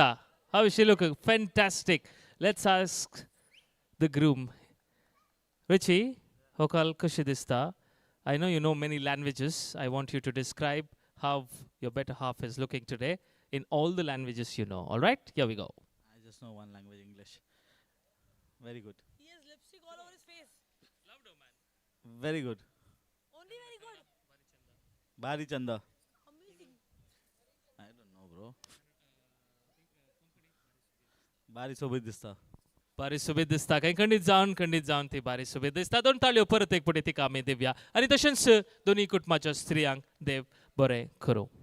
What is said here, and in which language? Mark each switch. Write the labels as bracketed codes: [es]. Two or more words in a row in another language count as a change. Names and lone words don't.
[en] How is she look? Fantastic. Let's ask the groom. [kok] Richie, Hokal कशें दिसता? [en] I know you know many languages. I want you to describe how your better half is looking today in all the languages you know. All right? Here we go. I just know one language, English. Very good. He has lipstick all over his face. Louder, man. Very good. Only very good. [kok] Bari Chanda. [en] Amazing. I don't know, bro. [kok] Bari Sobit Dista. बारी सुबेद दिसता काही खंडीत जावन ती बारी सुबेद दिसता. दोन ताळयो परत एक पटी तिका आमी देवया आणि तशेंच दोन्ही कुटुंबाच्या स्त्रियांक देव बरें करूं.